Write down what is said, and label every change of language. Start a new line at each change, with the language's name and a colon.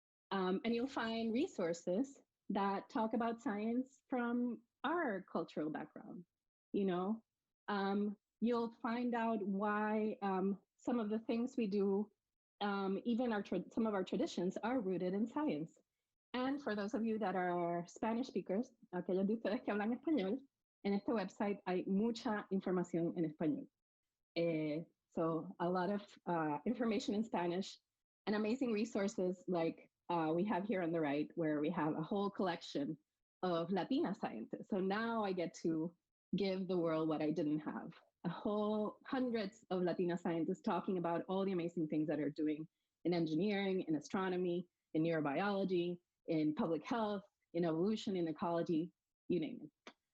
English: And you'll find resources that talk about science from our cultural background. You know, you'll find out why some of the things we do, even some of our traditions are rooted in science. And for those of you that are Spanish speakers,
Spanish: aquellos de ustedes que hablan español, en este website hay mucha información en español.
English: So a lot of information in Spanish and amazing resources like we have here on the right, where we have a whole collection of Latina scientists. So now I get to give the world what I didn't have. A whole hundreds of Latina scientists talking about all the amazing things that are doing in engineering, in astronomy, in neurobiology, in public health, in evolution, in ecology, you name it.